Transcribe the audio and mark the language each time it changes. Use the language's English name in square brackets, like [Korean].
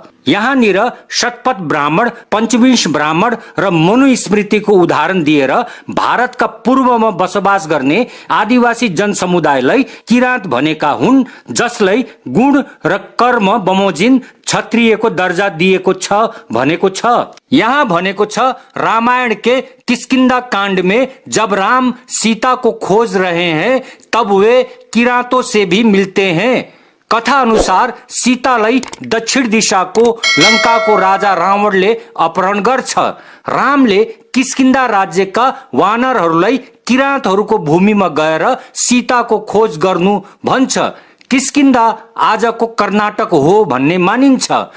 [Nepali] यहाँनिर शतपथ ब्राह्मण, पञ्चविंश ब्राह्मण र मनुस्मृतिको उदाहरण दिएर भारतका पूर्वमा बसोबास गर्ने आदिवासी जनसमुदायलाई किराँत भनेका हुन्, जसलाई गुण र कर्म बमोजिम क्षत्रियको दर्जा दिएको छ भनेको छ। यहाँ भनेको छ, [Hindi] रामायण के किष्किंधा कांड में जब राम सीता को खोज रहे हैं तब वे किरातों से भी मिलते हैं। [Nepali] कथा अनुसार सीतालाई दक्षिण दिशाको लंकाको राजा रावणले अपहरण गर्छ। रामले किष्किंधा राज्यका वानरहरूलाई किरातहरूको भूमिमा गएर सीताको खोज गर्नु भन्छ। किष्किंधा आजको कर्नाटक हो भन्ने मानिन्छ।